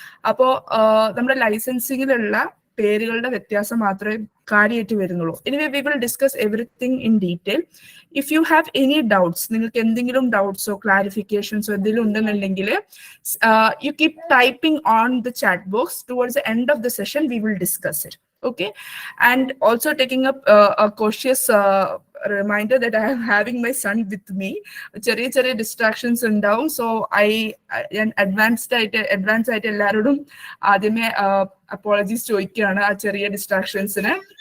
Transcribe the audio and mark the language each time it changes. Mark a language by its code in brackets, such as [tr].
[ml] അപ്പോൾ നമ്മുടെ ലൈസൻസിങ്ങിലുള്ള പേരുകളുടെ വ്യത്യാസം മാത്രമേ കാര്യമായിട്ട് വരുന്നുള്ളൂ. [en] Anyway we will discuss everything in detail. If you have any doubts, [ml] നിങ്ങൾക്ക് എന്തെങ്കിലും ഡൗട്ട്സോ ക്ലാരിഫിക്കേഷൻസോ എന്തെങ്കിലും ഉണ്ടെന്നുണ്ടെങ്കിൽ [en] You keep typing on the chat box. Towards the end of the session we will discuss it. Okay, and also taking up a cautious reminder that I am having my son with me. [ml] ചെറിയ distractions ഉണ്ടാവും. So advanced ആയിട്ട് എല്ലാവരോടും ആദ്യമേ apologies ചോദിക്കുകയാണ് ആ ചെറിയ ഡിസ്ട്രാക്ഷൻസിന്.